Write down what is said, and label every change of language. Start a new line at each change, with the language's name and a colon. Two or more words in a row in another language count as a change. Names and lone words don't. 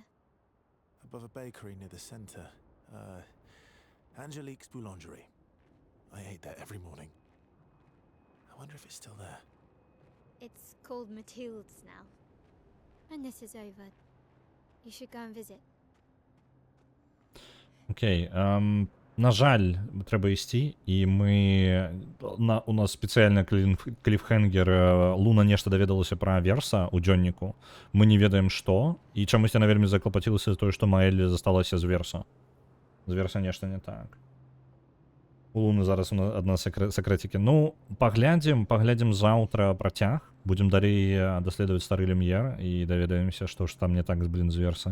English: Above a bakery near the center. Angelique's Boulangerie. I ate there every morning. I wonder if it's still there. It's called Mathilde's now. When this is over, you should go and visit.
Ukrainian: Окей. На жаль, треба йти, і ми... У нас спеціальний кліфхенгер.
Belarusian: Луна нешта даведалася пра Верса у дзённіку. Мы не ведаем што, і чамусь яна вельмі заклапацілася за тое, што Маэль засталася з Верса. З Верса нешта не так. У Луны зараз адна сакрэцікі. Ну, паглядзім заўтра працяг. Будзем далей даследаваць стары Люм'ер і даведаемся, што ж там не так з Верса.